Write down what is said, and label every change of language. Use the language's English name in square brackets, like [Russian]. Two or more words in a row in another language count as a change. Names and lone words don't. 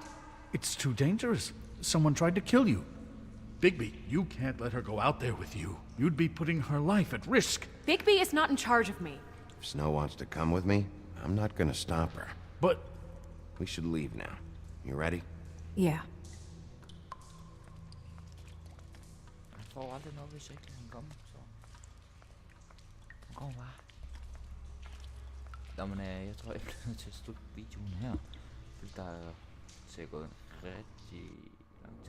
[English] It's too dangerous. Someone tried to kill you. Bigby, you can't let her go out there with you. You'd be putting her life at risk. Bigby is not in charge of me. If Snow wants to come with me, I'm not gonna stop her. But... We should leave now. You ready? Yeah. [Danish] Han får aldrig noget, hvis ikke han kommer, så... Han kommer bare. Nå, men jeg tror, jeg bliver nødt til at slutte videoen her. Fordi der er sikkert gået en rigtig lang tid.